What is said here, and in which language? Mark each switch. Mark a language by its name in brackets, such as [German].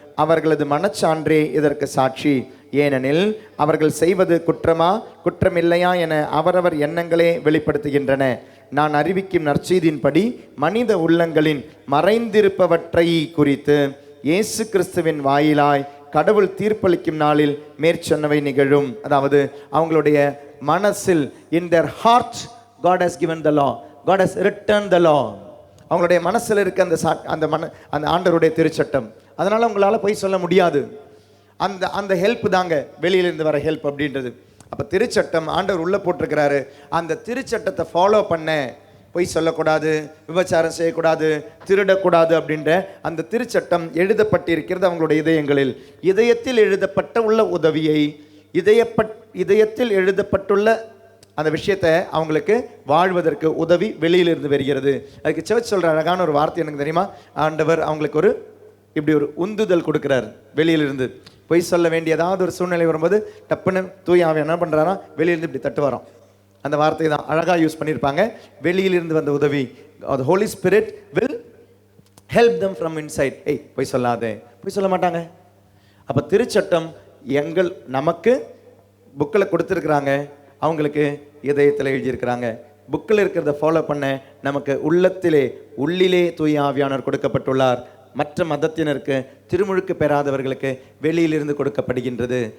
[Tamil] அவர்களது மனச்சான்றே இதற்கு சாட்சி. ஏனெனில் அவர்கள் செய்வது குற்றமா குற்றமில்லையா என அவரவர் எண்ணங்களே வெளிப்படுத்துகின்றன. நான் அறிவிக்கும் நற்செய்தியின்படி மனித உள்ளங்களின் மறைந்திருப்பவற்றை குறித்து இயேசு கிறிஸ்துவின் வாயிலாய் கடவுள் தீர்ப்பளிக்கும் நாளில் மேற்சொன்னவை நிகழும். அதாவது அவங்களுடைய மனசில், [English] in their heart God has given the law, God has written the law. [Tamil] அவங்களுடைய மனசில் இருக்க அந்த ஆண்டவருடைய திருச்சட்டம். அதனால உங்களால் போய் சொல்ல முடியாது. அந்த ஹெல்ப் தாங்க வெளியிலிருந்து வர ஹெல்ப் அப்படின்றது. அப்போ திருச்சட்டம் ஆண்டவர் உள்ளே போட்டிருக்கிறாரு. அந்த திருச்சட்டத்தை ஃபாலோ பண்ண, பொய் சொல்லக்கூடாது, விபச்சாரம் செய்யக்கூடாது, திருடக்கூடாது அப்படின்ற அந்த திருச்சட்டம் எழுதப்பட்டிருக்கிறது அவங்களுடைய இதயங்களில். இதயத்தில் எழுதப்பட்ட உள்ள உதவியை, இதயத்தில் எழுதப்பட்டுள்ள அந்த விஷயத்தை அவங்களுக்கு வாழ்வதற்கு உதவி வெளியிலிருந்து வருகிறது. அதுக்கு சர்ச் சொல்கிற அழகான ஒரு வார்த்தை எனக்கு தெரியுமா? ஆண்டவர் அவங்களுக்கு இப்படி ஒரு உந்துதல் கொடுக்குறாரு வெளியிலிருந்து. பொய் சொல்ல வேண்டிய ஏதாவது ஒரு சூழ்நிலை வரும்போது டப்புன்னு தூய ஆவியானவர் என்ன பண்ணுறாரா, வெளியிலிருந்து இப்படி தட்டு வரோம். அந்த வார்த்தை தான் அழகாக யூஸ் பண்ணியிருப்பாங்க. வெளியிலிருந்து வந்த உதவி, [English] the Holy Spirit will help them from inside. [Tamil] பொய் சொல்லாதே, பொய் சொல்ல மாட்டாங்க. அப்போ திருச்சட்டம் நமக்கு புக்கில் கொடுத்துருக்குறாங்க, அவங்களுக்கு இதயத்தில் எழுதியிருக்கிறாங்க. புக்கில் இருக்கிறத ஃபாலோ பண்ண நமக்கு உள்ளிலே தூய ஆவியானவர் கொடுக்கப்பட்டுள்ளார். மற்ற மதத்தினருக்கு, திருமுழுக்கு பெறாதவர்களுக்கு வெளியிலிருந்து கொடுக்கப்படுகின்றது.